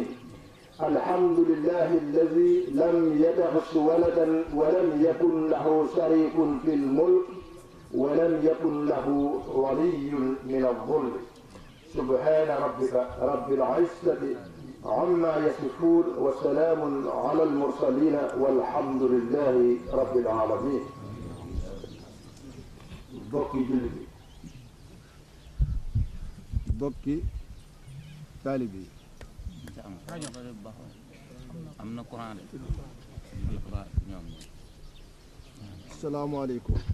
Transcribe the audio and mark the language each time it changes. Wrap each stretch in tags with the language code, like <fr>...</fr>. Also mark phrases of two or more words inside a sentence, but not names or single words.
<ar>الحمد لله الذي لم يتخذ ولدا ولم يكن له شريك في الملك ولم يكن له ولي من الظلم. سبحان ربك رب العزة عما يصفون وسلام على المرسلين والحمد لله رب العالمين.</ar> <wo>bokki jullit yi, bokki taalibe yi. am na Quran ñoom. asalaamaaleykum.</wo>